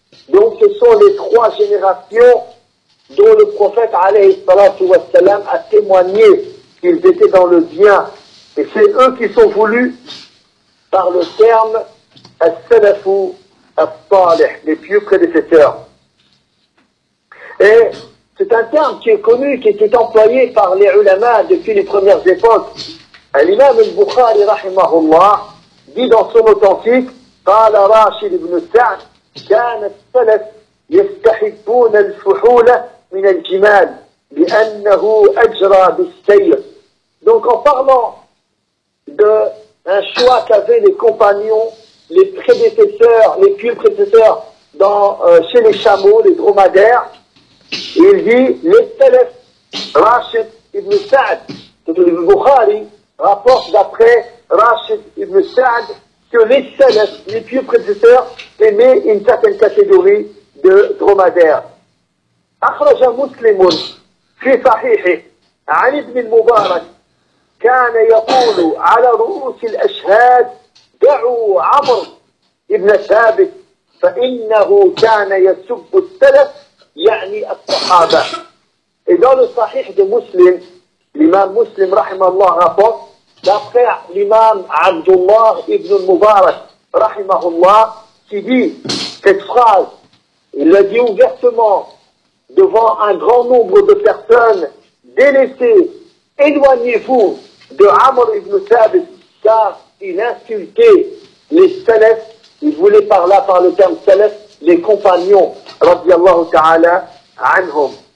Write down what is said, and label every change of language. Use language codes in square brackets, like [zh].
[fr] Donc ce sont les trois générations dont le prophète alayhi salatu wa salam a témoigné qu'ils étaient dans le bien. Et c'est eux qui sont voulus par le terme as-salafu as-salih, les pieux prédécesseurs. Et c'est un terme qui est connu, qui était employé par les ulama depuis les premières époques. L'imam al-Bukhari rahimahullah dit dans son authentique: [ar] قال راشد بن سعد كان السلف يستحبون الفحول من الجمال لأنه أجرى بالسير. [fr] Donc en parlant d'un choix qu'avaient les compagnons, les prédécesseurs, les pieux prédécesseurs chez les chameaux, les dromadaires, il dit les salaf, Rashid ibn Sa'd, c'est le Bukhari, rapporte d'après Rashid ibn Sa'd que les salafs, les pieux prédécesseurs, aimaient une certaine catégorie de dromadaires. [ar] أخرج مسلم في صحيحه عن ابن المبارك كان يقول على رؤوس الأشهاد دعوا عمرو ابن ثابت فإنه كان يسب السلف يعني الصحابة. [fr] Et dans le Sahih de Muslim, l'imam Muslim rahimahullah rapporte, d'après l'imam Abdullah ibn Mubarak rahimahullah, qui dit cette phrase, il l'a dit ouvertement devant un grand nombre de personnes, délaissez, éloignez-vous de Amr ibn Thabit, car il insultait les salaf, il voulait par là, par le terme salaf, les compagnons, radiyallahu ta'ala, anhum.